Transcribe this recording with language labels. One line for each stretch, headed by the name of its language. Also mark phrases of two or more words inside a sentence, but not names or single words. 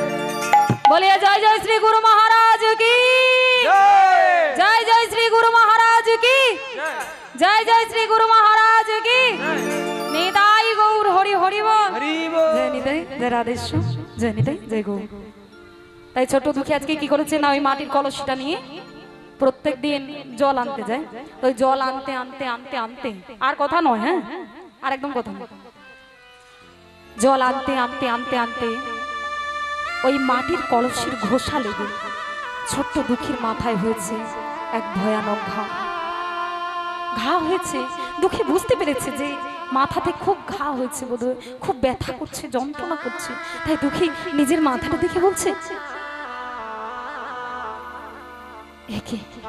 Hindi: बोलिए जय जय श्री गुरु महाराज की जय जय श्री गुरु महाराज की जय जय श्री गुरु महाराज की निताई गौर हरि हरि बोल जय निताई जय राधेश्याम जय निताई जय गौर
Bangla: তাই ছোট দুঃখী আজকে কি করেছে না ওই মাটির কলসটা নিয়ে প্রত্যেক দিন জল আনতে যায় তো ওই জল আনতে আনতে আনতে আনতে আর কথা নয় হ্যাঁ আর একদম কথা নয় জল আনতে আনতে আনতে আনতে ওই মাটির কলসের ঘোষা লেগে ছোট্ট দুঃখীর মাথায় হয়েছে এক ভয়ানক ঘা ঘা হয়েছে দুঃখী বুঝতে পেরেছে যে মাথাতে খুব ঘা হয়েছে বোধহয় খুব ব্যথা করছে যন্ত্রণা করছে তাই দুঃখী নিজের মাথাটা দেখে বলছে একে